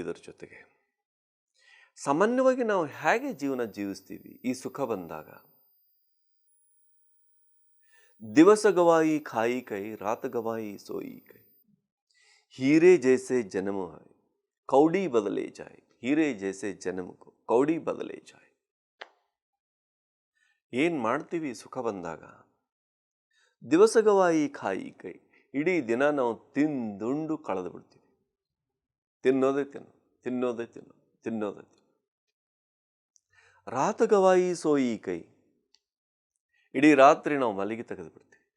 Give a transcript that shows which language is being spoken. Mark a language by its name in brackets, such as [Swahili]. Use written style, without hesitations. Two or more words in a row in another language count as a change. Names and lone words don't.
[Kannada] ಇದರ ಜೊತೆಗೆ, ಸಾಮಾನ್ಯವಾಗಿ ನಾವು ಹೇಗೆ ಜೀವನ ಜೀವಿಸ್ತೀವಿ ಈ ಸುಖ ಬಂದಾಗ? [Hindi] दिवस गवाई खाई कै, रात गवाई सोई कै, हीरे जैसे जन्म है कौड़ी बदले जाए, हीरे जैसे जन्म को कौड़ी बदले जाए. [Kannada] ಏನ್ ಮಾಡ್ತೀವಿ ಸುಖ ಬಂದಾಗ? [Hindi] दिवस गवाई खाई कै, [Kannada] ಇಡೀ ದಿನ ನಾವು ತಿಂದುಂಡು ಕಳೆದು ಬಿಡ್ತೀವಿ. ತಿನ್ನೋದೇ ತಿನ್ನು, ತಿನ್ನೋದೇ ತಿನ್ನು, ತಿನ್ನೋದೇ ತಿನ್ನು. [Hindi] रात गवाई सोई कै, [Kannada] ಇಡೀ ರಾತ್ರಿ ನಾವು ಮಲಗಿ ತೆಗೆದು ಬಿಡ್ತೀವಿ.